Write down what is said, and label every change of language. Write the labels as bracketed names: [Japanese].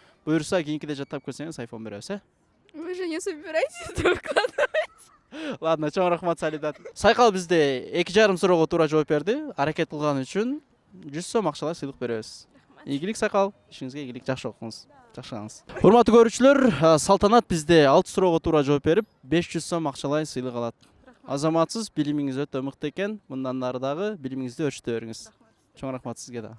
[Kyrgyz] Буюрса, кийинкиде жаттап көрсөңүз, iPhone беребиз, [Russian] Вы же не собираетесь это выкладывать? [Kyrgyz] Ладно, чоң рахмат, Солидат. Сайкал бизде 2,5 суроого туура жооп берди. Аракет кылган үчүн 100 сом акчалай сыйлык беребиз. Ийгилик Сайкал, ишиңизге ийгилик, жакшы окуңуз. Жакшыңыз. Урматтуу көрүүчүлөр, Салтанат бизде 6 суроого туура жооп берип, 500 сом акчалай сыйлык алат. Азаматсыз, билимиңиз өтө мыкты экен. Мындан нары дагы билимиңизди өрчүтө бериңиз. Чоң рахмат сизге да.